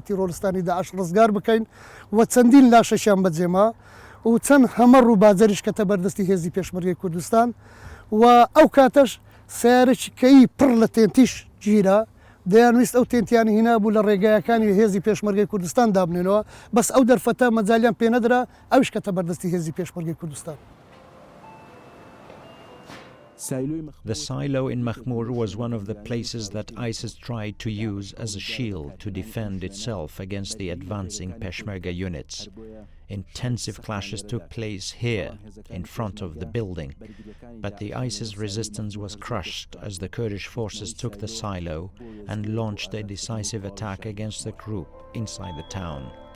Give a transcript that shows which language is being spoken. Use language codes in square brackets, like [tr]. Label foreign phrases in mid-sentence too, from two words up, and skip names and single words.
[ckb] تیرۆرستانی داعش ڕزگار بکەین و چەندین لاشەشیان بەجێما و چەند هەمەڕ و باجەریش کەتە بەردەستی هێزی پێشمەرگەی کوردستان و ئەو کاتەش سیارێکی کەی پڕ لە تێنتیش گیرە، دەیانویست ئەو تێنتیانی هینابوو لە ڕێگایەکانی هێزی پێشمەرگەی کوردستان دابنێنەوە، بەس ئەو دەرفەتە مەجالیان پێنەدرا، ئەوش کەتە بەردەستی هێزی پێشمەرگەی کوردستان. [en] The silo in Makhmour was one of the places that ISIS tried to use as a shield to defend itself against the advancing Peshmerga units. Intensive clashes took place here, in front of the building, but the ISIS resistance was crushed as the Kurdish forces took the silo and launched a decisive attack against the group inside the town.